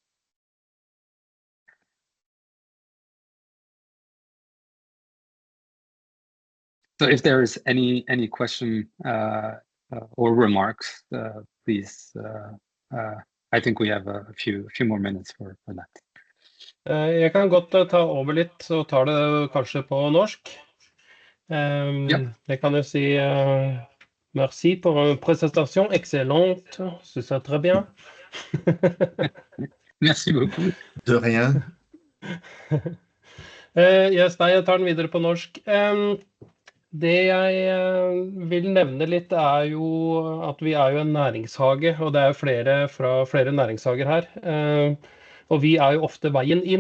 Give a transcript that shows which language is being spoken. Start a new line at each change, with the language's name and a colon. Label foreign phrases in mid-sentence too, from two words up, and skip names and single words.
English: So if there is any question or remarks, please, I think we have a few more minutes for that.
Norwegian: Jeg kan godt ta over litt, så tar det kanskje på norsk. Ja. Jeg kan jo si
French: merci pour une présentation excellente, c'est ça très bien. Merci beaucoup. De rien.
Norwegian: Yes, nei, jeg tar den videre på norsk. Det jeg vil nevne litt jo at vi jo en næringshage, og det jo flere fra flere næringshager her. Og vi jo ofte veien inn.